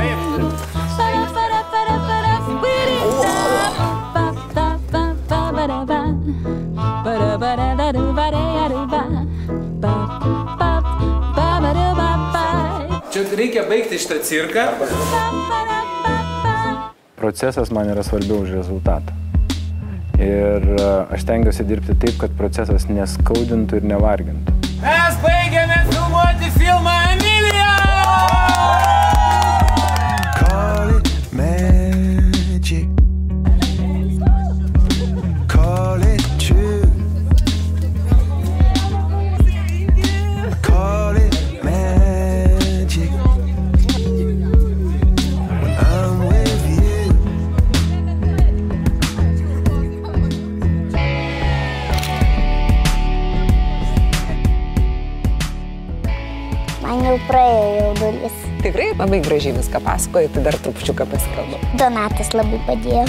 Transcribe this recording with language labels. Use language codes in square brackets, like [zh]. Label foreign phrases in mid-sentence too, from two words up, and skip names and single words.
[lt] Čia reikia baigti šitą cirką. Procesas man yra svarbiau už rezultatą. Ir aš tengiuosi dirbti taip, kad procesas neskaudintų ir nevargintų. Mes baigėme filmuoti filmą Emilija! [en] Call it magic. Call it true. Call it magic. When I'm with you. [lt] Man jau praėjo jaudulys. Tikrai labai gražiai viską pasakoja, tai dar trupučiuką pasikalbam. Donatas labai padėjo.